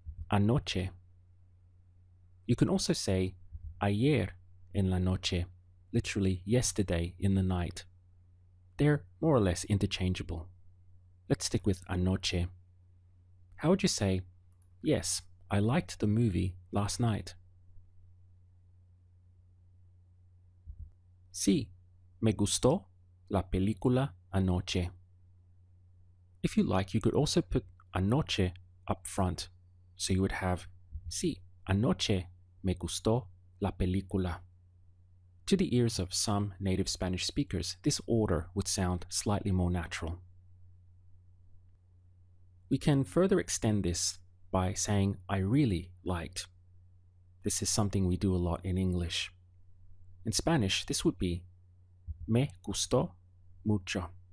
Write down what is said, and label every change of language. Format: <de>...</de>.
<en>Anoche. You can also say</en> <es>ayer en la noche,</es> <en>literally yesterday in the night. They're more or less interchangeable. Let's stick with anoche. How would you say, yes, I liked the movie last night?</en> <es>Sí, me gustó la película anoche.</es> <en>If you like, you could also put anoche up front. So you would have,</en> <es>sí, anoche me gustó la película.</es> <en>To the ears of some native Spanish speakers, this order would sound slightly more natural. We can further extend this by saying I really liked. This is something we do a lot in English. In Spanish, this would be</en> <es>me gustó mucho.</es>